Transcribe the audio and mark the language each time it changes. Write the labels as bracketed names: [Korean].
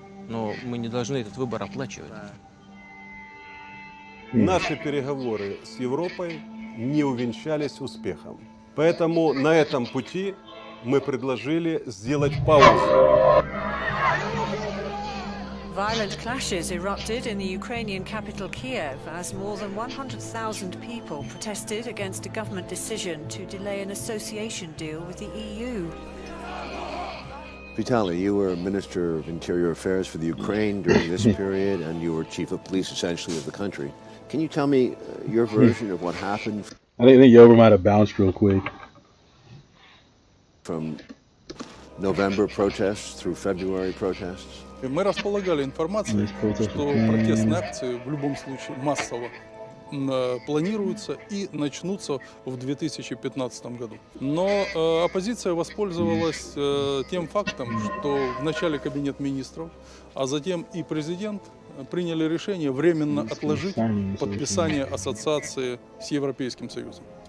[Russian] Но мы не должны этот выбор оплачивать. Наши переговоры с Европой не увенчались успехом. Поэтому на этом пути мы предложили сделать паузу. [English] Violent clashes erupted in the Ukrainian capital Kiev as more than 100,000 people protested against a government decision to delay an association deal with the EU. Vitaly, you were Minister of Interior Affairs for the Ukraine during this period, and you were Chief of Police, essentially, of the country. Can you tell me your version of what happened? I think Yover might have bounced real quick. From November protests through February protests? [Russian] Мы располагали информацией, что протестные акции в любом случае массово планируются и начнутся в 2015 году. Но оппозиция воспользовалась тем фактом, что в начале Кабинет министров, а затем и президент приняли решение временно отложить подписание ассоциации с Европейским Союзом.